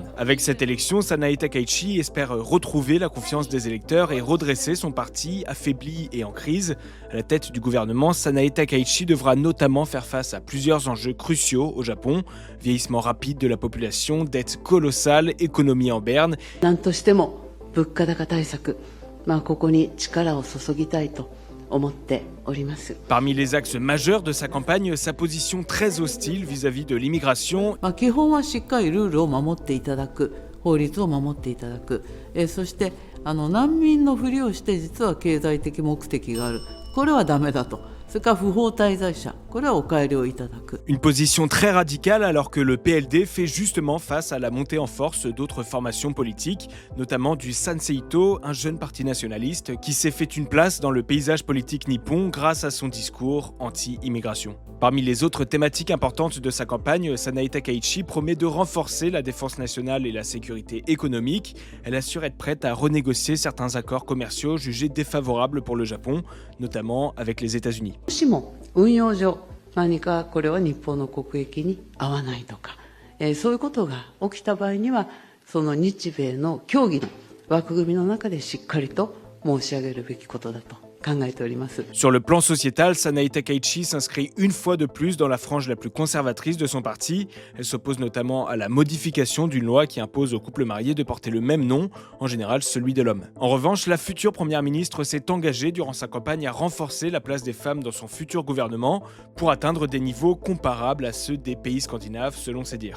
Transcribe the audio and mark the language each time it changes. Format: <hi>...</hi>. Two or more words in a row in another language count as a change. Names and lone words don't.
<fr>Avec cette élection, Sanae Takaichi espère retrouver la confiance des électeurs et redresser son parti affaibli et en crise. À la tête du gouvernement, Sanae Takaichi devra notamment faire face à plusieurs enjeux cruciaux au Japon. Vieillissement rapide de la population, dette colossale, économie en berne.</fr> <ja>何としても物価高対策、ここに力を注ぎたいと思っております。</ja> <fr>Parmi les axes majeurs de sa campagne, sa position très hostile vis-à-vis de l'immigration.</fr> <ja>基本はしっかりルールを守っていただく、法律を守っていただく、そして難民のふりをして実は経済的目的がある、これはダメだと。それから不法滞在者、これはお帰りをいただく。</ja> <fr>Une position très radicale alors que le PLD fait justement face à la montée en force d'autres formations politiques, notamment du Sanseito, un jeune parti nationaliste qui s'est fait une place dans le paysage politique nippon grâce à son discours anti-immigration. Parmi les autres thématiques importantes de sa campagne, Sanae Takaichi promet de renforcer la défense nationale et la sécurité économique. Elle assure être prête à renégocier certains accords commerciaux jugés défavorables pour le Japon, notamment avec les États-Unis.</fr> <ja>もしも運用上何かこれは日本の国益に合わないとか、そういうことが起きた場合にはその日米の協議の枠組みの中でしっかりと申し上げるべきことだと。</ja> <fr>Sur le plan sociétal, Sanae Takaichi s'inscrit une fois de plus dans la frange la plus conservatrice de son parti. Elle s'oppose notamment à la modification d'une loi qui impose aux couples mariés de porter le même nom, en général celui de l'homme. En revanche, la future première ministre s'est engagée durant sa campagne à renforcer la place des femmes dans son futur gouvernement pour atteindre des niveaux comparables à ceux des pays scandinaves, selon ses dires.</fr>